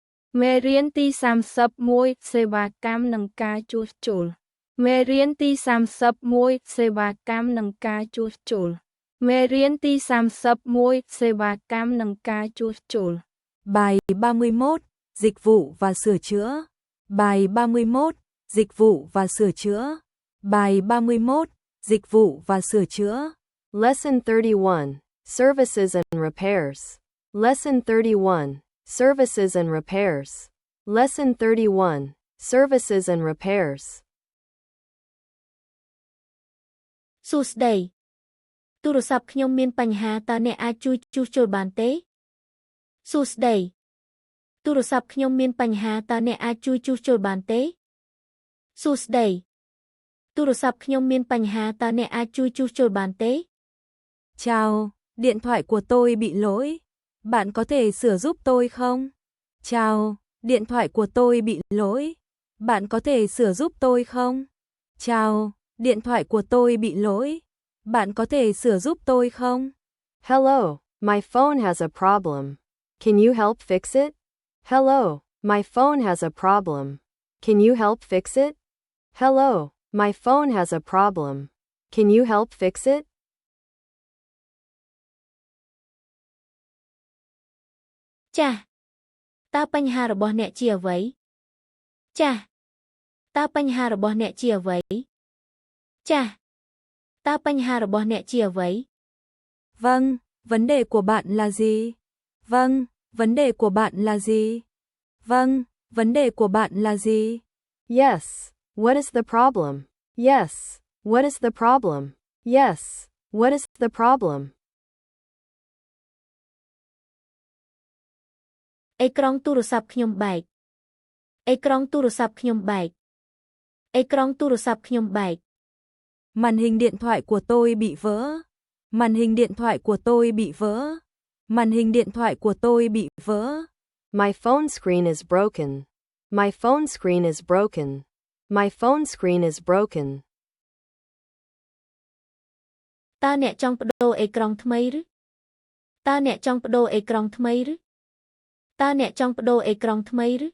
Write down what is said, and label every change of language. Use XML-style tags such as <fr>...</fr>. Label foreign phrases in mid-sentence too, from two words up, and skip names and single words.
<km>មេរៀនទី31សេវាកម្មនិងការជួសជុលមេរៀនទី31សេវាកម្មនិងការជួសជុលមេរៀនទី31សេវាកម្មនិងការជួសជុល</km> <vi>Bài 31, dịch vụ và sửa chữa. Bài 31, dịch vụ và sửa chữa. Bài 31, dịch vụ và sửa chữa.</vi> <en>Lesson 31, Services and Repairs. Lesson 31, Services and Repairs. Lesson 31, Services and Repairs.</en> <km>សួស្តីទូរស័ព្ទខ្ញុំមានបញ្ហាតើអ្នកអាចជួយជួសជុលបានទេសួស្តីទូរស័ព្ទខ្ញុំមានបញ្ហាតើអ្នកអាចជួយជួសជុលបានទេសួស្តីទូរស័ព្ទខ្ញុំមានបញ្ហាតើអ្នកអាចជួយជួសជុលបានទេ</km> <vi>Chào, điện thoại của tôi bị lỗi. Bạn có thể sửa giúp tôi không? Chào, điện thoại của tôi bị lỗi. Bạn có thể sửa giúp tôi không? Chào, điện thoại của tôi bị lỗi. Bạn có thể sửa giúp tôi không?</vi> <en>Hello, my phone has a problem. Can you help fix it? Hello, my phone has a problem. Can you help fix it? Hello, my phone has a problem. Can you help fix it?</en> <km>ចា៎តើបញ្ហារបស់អ្នកជាអ្វីចា៎តើបញ្ហារបស់អ្នកជាអ្វីចា៎តើបញ្ហារបស់អ្នកជាអ្វី</km> <vi>Vâng, vấn đề của bạn là gì? Vâng, vấn đề của bạn là gì? Vâng, vấn đề của bạn là gì?</vi> <en>Yes, what is the problem? Yes, what is the problem? Yes, what is the problem?</en> <km>អេក្រង់ទូរស័ព្ទខ្ញុំបែកអេក្រង់ទូរស័ព្ទខ្ញុំបែកអេក្រង់ទូរស័ព្ទខ្ញុំបែក</km> <vi>Màn hình điện thoại của tôi bị vỡ. Màn hình điện thoại của tôi bị vỡ. Màn hình điện thoại của tôi bị vỡ.</vi> <en>My phone screen is broken. My phone screen is broken. My phone screen is broken.</en> <km>តើអ្នកចង់ប្ដូរអេក្រង់ថ្មីឬតើអ្នកចង់ប្ដូរអេក្រង់ថ្មីឬតើអ្នកចង់ប្ដូរអេក្រង់ថ្មីឬ</km>